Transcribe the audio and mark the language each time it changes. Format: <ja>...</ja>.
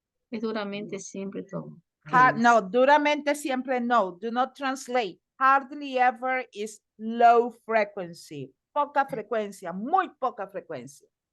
<es>Es duramente siempre todo. No, duramente siempre no.</es> <en>Do not translate. Hardly ever is low frequency.</en> <es>Poca frecuencia, muy poca frecuencia.</es>